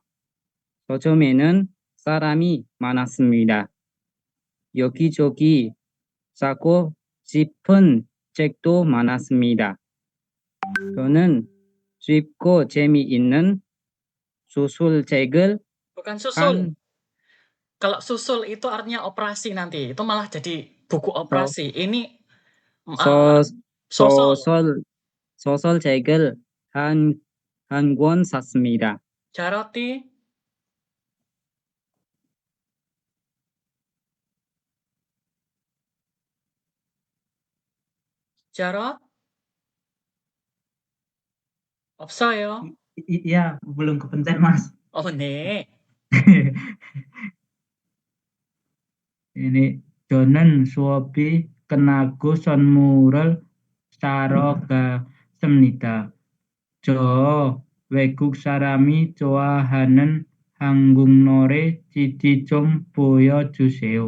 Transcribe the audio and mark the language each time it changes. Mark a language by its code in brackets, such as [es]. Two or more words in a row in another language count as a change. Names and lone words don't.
[ko] 서점에는 사람이 많았습니다. 여기저기 사고 싶은 책도 많았습니다. 저는 쉽고 재미있는 소설책을 [id] Bukan susul. Kalau susul itu artinya operasi nanti. Itu malah jadi buku operasi. Ini [ko] 소설책을 한 권 샀습니다. [id] Jaroti. Jarot? [ko] 없어요. [id] Iya, belum kepencet, Mas. [ko] Oh, 네. Ini 저는 수업이 끝나고 선물을 사러 갔습니다. 저 외국 사람이 좋아하는 한국 노래 CD 좀 보여주세요.